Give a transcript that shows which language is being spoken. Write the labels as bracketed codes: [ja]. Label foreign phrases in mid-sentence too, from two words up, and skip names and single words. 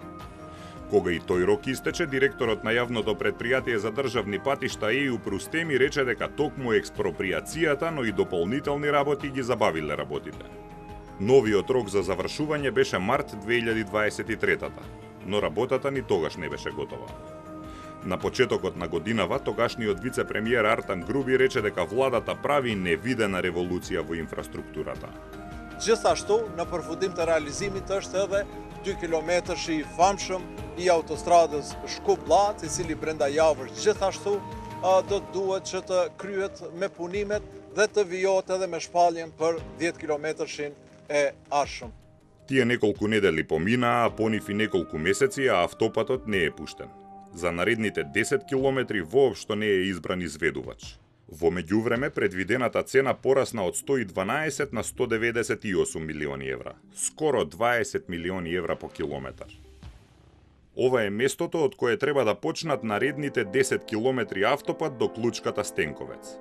[mk] Кога и тој рок истече, директорот на јавното предпријатие за државни патишта ЕУ Прустеми рече дека токму експроприацијата, но и дополнителни работи ги забавиле работите. Новиот рок за завршување беше март 2023-та, но работата ни тогаш не беше готова. На почетокот на годинава, тогашниот вице-премиер Артан Груби рече дека владата прави невидена револуција во инфраструктурата. [sq] Gjithashtu, në përfundim të realizimit është edhe 2 kilometrashi i famshëm i autostradës Shkup-Blla, i cili brenda javës gjithashtu do të duhet që të kryhet me punimet dhe të vijohet edhe me shpalljen për 10 kilometrashin e arshëm. [mk] Тие неколку недели поминаа, а понив и неколку месеци, а автопатот не е пуштен. За наредните 10 километри воопшто не е избран изведувач. Во меѓувреме, предвидената цена порасна од 112 на 198 милиони евра. Скоро 20 милиони евра по километар. Ова е местото од кое треба да почнат наредните 10 километри автопат до Клучката Стенковец.